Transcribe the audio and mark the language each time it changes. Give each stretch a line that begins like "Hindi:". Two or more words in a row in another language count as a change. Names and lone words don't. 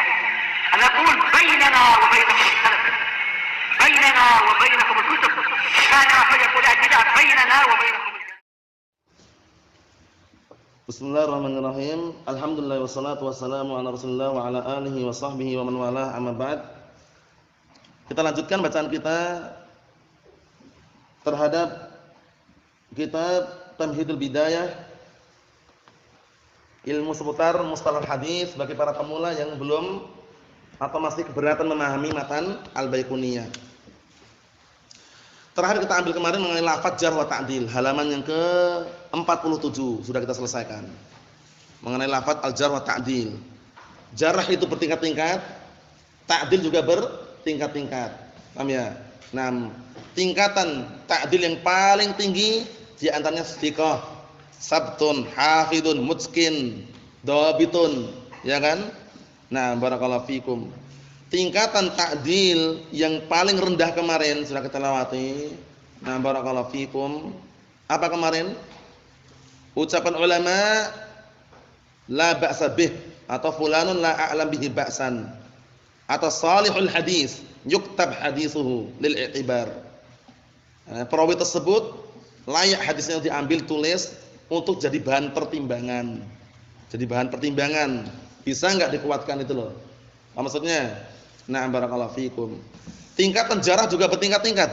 Arabic: أنا أقول بيننا وبينكم السلف، بيننا وبينكم الكتب، كان فيقول البدع بيننا وبينكم. Bismillahirrahmanirrahim. الحمد لله والصلاة والسلام على رسول الله وعلى آله وصحبه ومن والاه، أما بعد.
Indonesian: Kita lanjutkan bacaan kita terhadap kitab Tamhidul Bidayah, ilmu seputar mustalah hadis bagi para pemula yang belum atau masih keberatan memahami matan Al-Baiquniyah. Terakhir kita ambil kemarin mengenai lafaz
Arabic: جرح وتعديل,
Indonesian: halaman yang ke-47 sudah kita selesaikan. Mengenai lafaz
Arabic: الجرح والتعديل.
Indonesian: Jarh itu bertingkat-tingkat, ta'dil juga bertingkat-tingkat. Paham ya? Nah, tingkatan ta'dil yang paling tinggi di antaranya thiqah,
Arabic: ثبت، حافظ، متقن، ضابط,
Indonesian: ya kan?
Arabic: نه، بارك الله فيكم.
Indonesian: Tingkatan ta'dil yang paling rendah kemarin sudah kita lewati. Nah,
Arabic: بارك الله فيكم.
Indonesian: Apa kemarin? Ucapan ulama
Arabic: لا بأس به atau فلان لا أعلم به بأسا. Atau صالح الحديث، يكتب حديثه للاعتبار.
Indonesian: Perawi tersebut layak hadisnya diambil tulis untuk jadi bahan pertimbangan. Jadi bahan pertimbangan. Bisa enggak dikuatkan itu loh. Apa maksudnya?
Arabic: نعم بارك الله فيكم.
Indonesian: Tingkatan jarah juga bertingkat-tingkat.